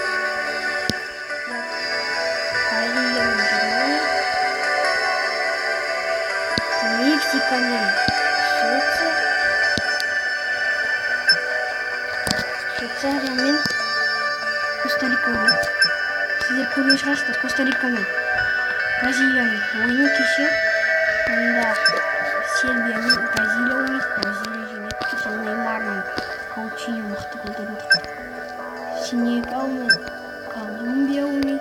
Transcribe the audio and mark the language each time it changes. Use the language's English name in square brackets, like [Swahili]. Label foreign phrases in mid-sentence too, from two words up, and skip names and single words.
[Russian] Корея и Германия. Мексика и Швеция. Швейцария и Коста-Рика. [Kazakh] Сіздер көрген шығарсыздар, Коста-Рика мен Бразилияның ойыны кеше. Онда Сербия мен Бразилия ойнайды. Бразилия жеңеді. Кеше Неймар мен Каутиньо мықты голдарын тықты. Сенегал мен Колумбия ойнайды.